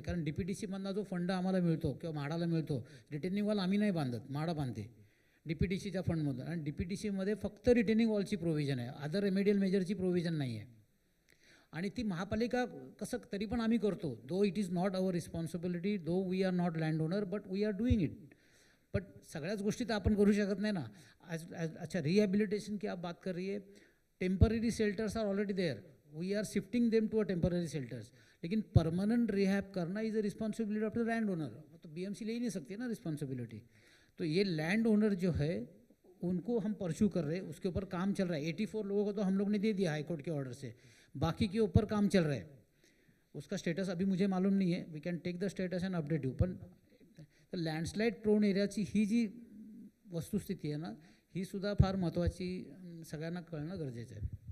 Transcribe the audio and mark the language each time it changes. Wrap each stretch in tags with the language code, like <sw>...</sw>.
<mr>कारण DPDCमधला जो फंड आम्हाला मिळतो किंवा म्हाडाला मिळतो, रिटेनिंग वॉल आम्ही नाही बांधत, म्हाडा बांधते DPDCच्या फंडमधून. आणि DPDCमध्ये फक्त रिटेनिंग वॉलची प्रोव्हिजन आहे, अदर रेमेडियल मेजरची प्रोव्हिजन नाही आहे. आणि ती महापालिका कसं तरी पण आम्ही करतो,</mr> <en>Though it is not our responsibility, though we are not land owner, but we are doing it.</en> <mr>But सगळ्याच गोष्टी तर आपण करू शकत नाही ना.</mr> <hi>अच्छा, रिहॅबिलिटेशन की आप बात कर रही है,</hi> <en>Temporary shelters are already there, we are shifting them to a temporary shelters.</en> <hi>लेकिन परमानेंट रिहैब करना</hi> <en>Is a responsibility of the land owner.</en> <hi>तो BMC ले ही नहीं सकती ना रिस्पॉन्सिबिलिटी. तो ये लैंड ओनर जो है उनको हम परस्यू कर रहे हैं, उसके ऊपर काम चल रहा है. 84 लोगों को तो हम लोग ने दे दिया हाई कोर्ट के ऑर्डर से, बाकी के ऊपर काम चल रहा है. उसका स्टेटस अभी मुझे मालूम नहीं है,</hi> <en>We can take the status and update you.</en> <mr>पण लँडस्लाईड प्रोन एरियाची ही जी वस्तुस्थिती आहे ना, ही सुद्धा फार महत्त्वाची, सगळ्यांना कळणं गरजेचं आहे.</mr>